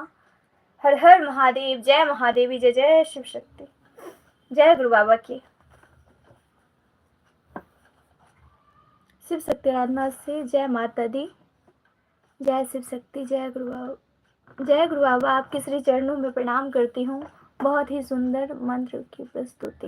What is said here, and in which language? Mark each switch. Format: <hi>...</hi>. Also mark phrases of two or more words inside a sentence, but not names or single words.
<hi>हर हर महादेव, जय महादेवी, जय जय शिव शक्ति, जय गुरु बाबा की। शिव शक्ति आराधना से जय माता दी, जय शिव शक्ति, जय गुरु बाबा। जय गुरु बाबा, आपके श्री चरणों में प्रणाम करती हूँ। बहुत ही सुंदर मंत्र की प्रस्तुति।</hi>